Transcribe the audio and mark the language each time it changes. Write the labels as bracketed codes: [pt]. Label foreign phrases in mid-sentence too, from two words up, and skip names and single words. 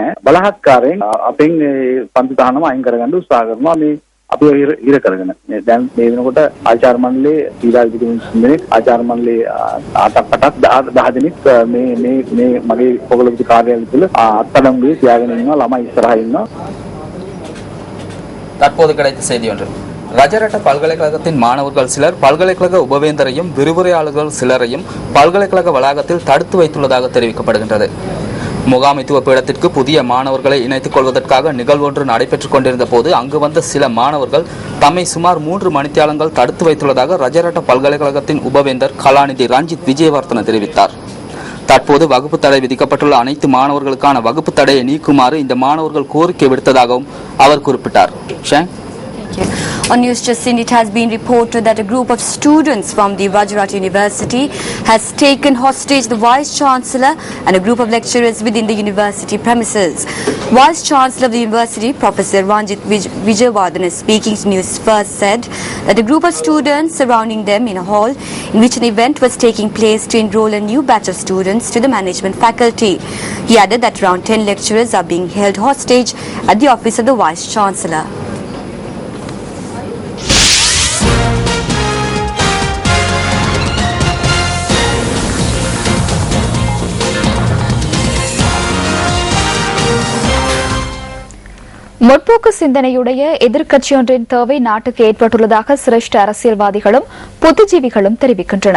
[si] බලහත්කාරයෙන් අපෙන් පන්ති තහනම් අයින් කරගන්න උත්සාහ කරනවා. මේ අපි හිර කරගෙන දැන් මේ වෙනකොට ආචාර්ය මණ්ඩලයේ ඊළඟ ආචාර්ය මණ්ඩලයේ 10 දෙනෙක් මේ මගේ පොළොවේදී කාර්යාලය තුළ අත්අඩංගුවේ තියාගෙන ඉන්නවා. ළමයි ඉස්සරහා ඉන්නවා. [ta] தற்போது கிடைத்த செய்தி ஒன்று. ரஜரட்ட பல்கலைக்கழகத்தின் மாணவர்கள் சிலர் பல்கலைக்கழக உபவேந்தரையும் விரிவுரையாளர்கள் சிலரையும் பல்கலைக்கழக வளாகத்தில் தடுத்து வைத்துள்ளதாக தெரிவிக்கப்படுகின்றது. முகாமைத்துவ பீடத்திற்கு புதிய மாணவர்களை இணைத்துக் கொள்வதற்காக நிகழ்வொன்று நடைபெற்றுக் கொண்டிருந்த போது அங்கு வந்த சில மாணவர்கள் தம்மை சுமார் 3 மணித்தியாலங்கள் தடுத்து வைத்துள்ளதாக ரஜரட்ட பல்கலைக்கழகத்தின் உபவேந்தர் கலாநிதி ரஞ்சித் விஜயவர்தன தெரிவித்தார். தற்போது வகுப்பு தடை விதிக்கப்பட்டுள்ள அனைத்து மாணவர்களுக்கான வகுப்பு தடையை நீக்குமாறு இந்த மாணவர்கள் கோரிக்கை விடுத்ததாகவும் அவர் குறிப்பிட்டார். [en] On News Just it has been reported that a group of students from the Gujarat University has taken hostage the Vice Chancellor and a group of lecturers within the university premises. Vice Chancellor of the university, Professor Ranjit Vijayawardena, speaking to News First, said that a group of students surrounding them in a hall in which an event was taking place to enroll a new batch of students to the management faculty. He added that around 10 lecturers are being held hostage at the office of the Vice Chancellor. [ta] முற்போக்கு சிந்தனையுடைய எதிர்க்கட்சியொன்றின் தேவை நாட்டுக்கு ஏற்பட்டுள்ளதாக சிரேஷ்ட அரசியல்வாதிகளும் புத்திஜீவிகளும் தெரிவிக்கின்றனர்.